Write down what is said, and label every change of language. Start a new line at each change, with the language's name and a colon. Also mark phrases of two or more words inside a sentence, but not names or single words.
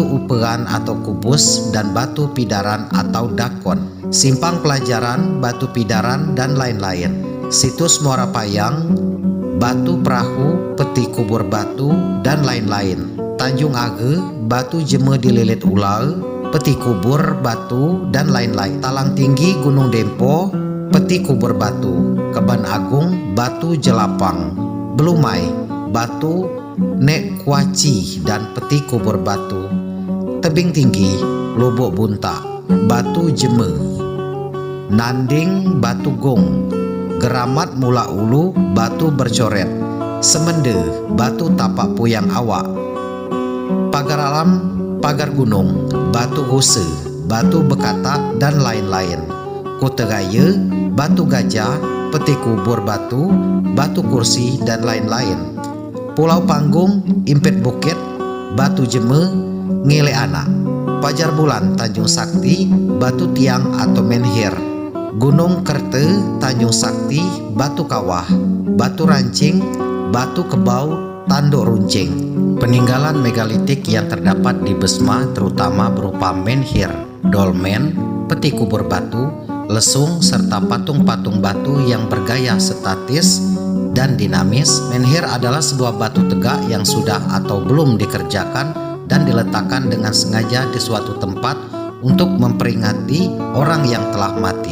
Indonesian: Uperan atau Kubus, dan Batu Pidaran atau Dakon, Simpang Pelajaran, Batu Pidaran, dan lain-lain, Situs Muara Payang, Batu Perahu, Peti Kubur Batu, dan lain-lain, Tanjung Age, Batu Jeme Dililit Ular, Peti Kubur Batu, dan lain-lain, Talang Tinggi Gunung Dempo, Peti Kubur Batu, Keban Agung, Batu Jelapang, Belumai, Batu Nek Kuaci, dan Peti Kubur Batu, Tebing Tinggi, Lubuk Bunta, Batu Jeme, Nanding, Batu Gong, Geramat Mula Ulu, Batu Bercoret, Semende, Batu Tapak Puyang Awak, Pagar Alam, Pagar Gunung, Batu Huse, Batu Bekata, dan lain-lain, Kuteraya, Batu Gajah, Peti Kubur Batu, Batu Kursi, dan lain-lain, Pulau Panggung, Impit Bukit, Batu Jeme, Ngele Anak, Pajar Bulan, Tanjung Sakti, Batu Tiang atau Menhir, Gunung Kerte, Tanjung Sakti, Batu Kawah, Batu Rancing, Batu Kebau, Tanduk Runcing. Peninggalan megalitik yang terdapat di Besma terutama berupa menhir, dolmen, peti kubur batu, lesung, serta patung-patung batu yang bergaya statis dan dinamis. Menhir adalah sebuah batu tegak yang sudah atau belum dikerjakan dan diletakkan dengan sengaja di suatu tempat untuk memperingati orang yang telah mati.